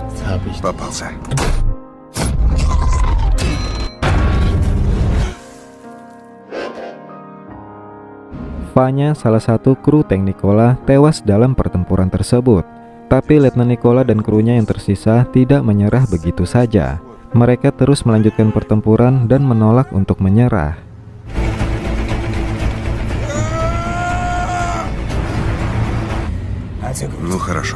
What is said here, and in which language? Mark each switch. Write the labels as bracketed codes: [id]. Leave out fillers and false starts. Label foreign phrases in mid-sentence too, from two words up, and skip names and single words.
[de] hab ich. [ru] Попался. [id] Vanya, salah satu kru tank Nikola, tewas dalam pertempuran tersebut. Tapi Letnan Nikola dan krunya yang tersisa tidak menyerah begitu saja. Mereka terus melanjutkan pertempuran dan menolak untuk menyerah. [ru] Ну хорошо.